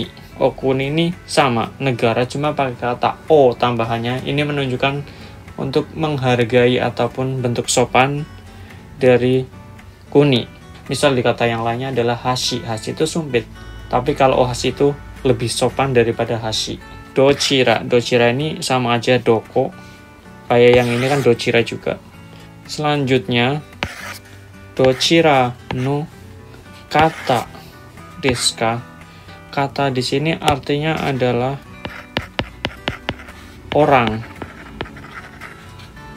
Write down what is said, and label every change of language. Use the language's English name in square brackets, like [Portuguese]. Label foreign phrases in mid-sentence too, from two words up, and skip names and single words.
[Indonesian] Okuni ini sama, negara, cuma pakai kata o tambahannya. Ini menunjukkan untuk menghargai ataupun bentuk sopan dari kuni. Misal di kata yang lainnya adalah hashi. Hashi itu sumpit. Tapi kalau ohashi itu lebih sopan daripada hashi. Dochira. Dochira ini sama aja doko. Kayak yang ini kan dochira juga. Selanjutnya, [Japanese] どちらの方ですか? [Indonesian] Kata di sini artinya adalah orang.